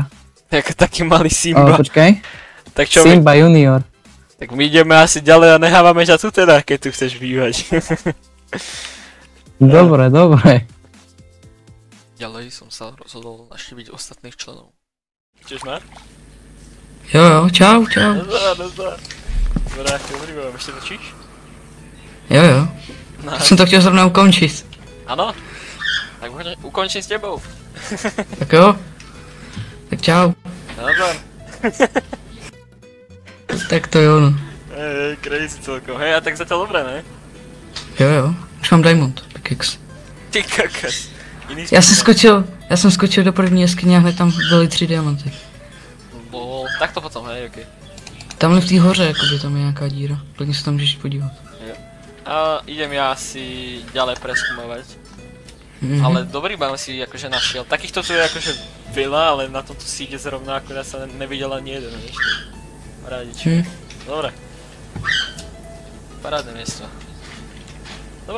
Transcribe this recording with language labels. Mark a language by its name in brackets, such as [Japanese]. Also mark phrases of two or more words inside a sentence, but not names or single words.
[Slovak] Ako taký malý O, Simba. počkaj. Tak čo my? Simba junior. Tak my ideme asi ďalej a nehávame ťa tu teda, keď tu chceš bývať. Dobre. Ďalej som sa rozhodol navštíviť ostatných členov. Chceš ma? [Czech] Jo, čau. Nazdar. [Slovak] Dobrá, dobrý vám, ešte točíš? [Czech] Jo. Jsem to chtěl zrovna ukončit. [Slovak] Áno? Tak ukončím s tebou. [Czech] Tak jo. Tak čau. [Slovak] Nazdar. [Czech] Tak to jo, no. [Slovak] Crazy celkom. Hej, a tak zatiaľ dobré, ne? [Czech] Jo. Už mám diamond. Pickaxe. [Slovak] Ty kakas. Iný [Czech] Já jsem skočil do první jeskyně a hned tam byly 3 diamanty. [Slovak] Bol, tak to potom, hej, okej. [Czech] Tamhle v té hoře, jakoby tam je nějaká díra. Klidně se tam můžeš podívat. [Slovak] A idem ja si ďalej preskúmovať. Mhm. Ale dobrý bám si akože našiel. Takýchto tu je akože veľa, ale na tomto síde zrovna akurát sa nevidel ani jeden, vieš. Parádička. Hm. Dobre. Parádne miesto. Dobre.